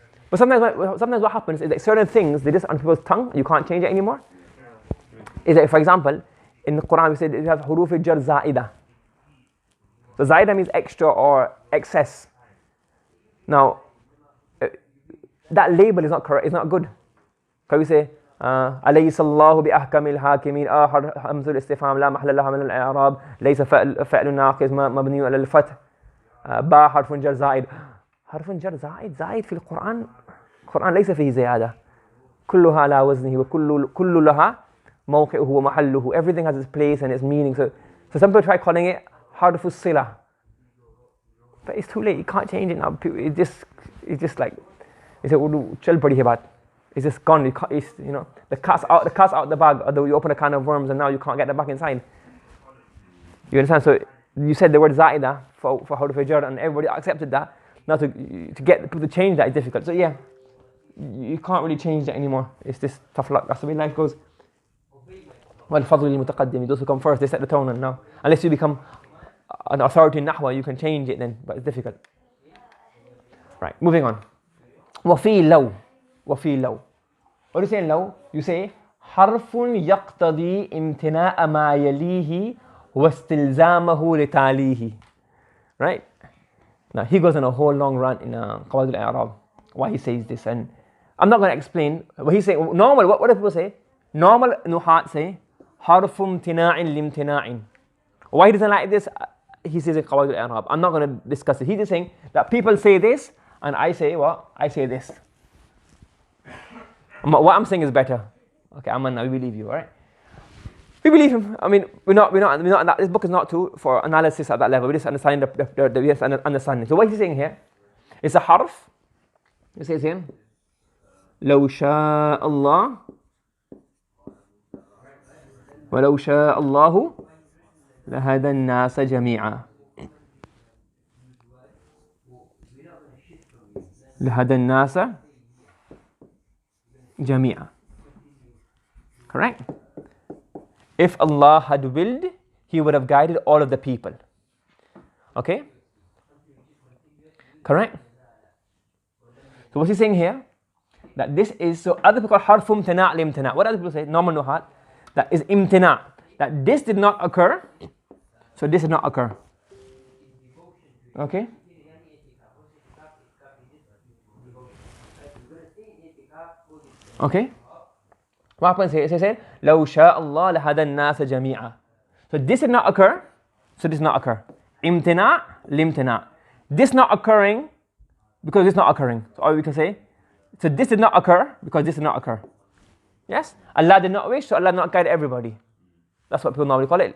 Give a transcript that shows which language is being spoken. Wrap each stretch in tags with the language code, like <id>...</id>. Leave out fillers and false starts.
<en>But sometimes what happens is that certain things, they just on people's tongue, you can't change it anymore. Is that, for example, in the Quran we said you have huruf jar zaida. So zaida means extra or excess. Now, that label is not correct, it's not good. Can we say,</en> <ar>أليس الله بأحكم الحاكمين همزة الاستفهام لا محل لها من الإعراب ليس فعل ناقص مبني على الفتح با حرف جر زائد. حرف جر زائد في القرآن ليس فيه زيادة. كلها على وزنه وكل لها موقعه ومحله.</ar> <en>Everything has its place and its meaning. So some people try calling it حرف الصلة. But it's too late, you can't change it now. It's just like, it's a Urdu</en> <ur>chal padi hai baat.</ur> <en>It's just gone. The cat's out the bag. Although you open a can of worms and now you can't get it back inside. You understand? So you said the word zaida for harf jar and everybody accepted that. Now to get people to change that is difficult. So yeah, you can't really change that anymore. It's just tough luck. That's the way life goes.</en> <ar>وَالْفَضْلِ الْمُتَقَدِّمِ.</ar> <en>Those who come first, they set the tone, and now unless you become an authority in nahwa, you can change it then, but it's difficult. Right, moving on.</en> <ar>وَفِي لَوْ.</ar> <en>What do you say in law? You say</en> <ar>حرف يقتضي امتناء ما يليه واستلزامه لتاليه.</ar> <en>Right? Now he goes on a whole long rant in Qawaid al-I'rab why he says this, and I'm not going to explain what he's saying. Normal, what do people say? Normal nuhat say</en> <ar>حرف امتناع لامتناع.</ar> <en>Why he doesn't like this? He says in Qawaid al-I'rab. I'm not going to discuss it. He's just saying that people say this and I say what? I say this. What I'm saying is better. Okay, Aman, we believe you, alright? We believe him. I mean, we're not this book is not for analysis at that level. We're just understanding the understanding. So what he's saying here is a harf. He says here,</en> <ar>لو شاء الله ولو شاء الله لهدى الناس جميعا. لهدى الناس جميعا. Correct?</ar> <en>If Allah had willed, He would have guided all of the people. Okay? Correct? So what's he saying here? That this is, so other people call harfum imtina' limtina'. What other people say? Normal nuhat. That is imtina'. That this did not occur, so this did not occur. Okay? Okay? What happens here? It says,</en> <ar>لو شاء الله لهدى الناس جميعا.</ar> <en>So this did not occur, so this did not occur. Imtina' limtina'. This not occurring because this not occurring. So all we can say, so this did not occur because this did not occur. Yes? Allah did not wish, so Allah did not guide everybody. That's what people normally call it.</en>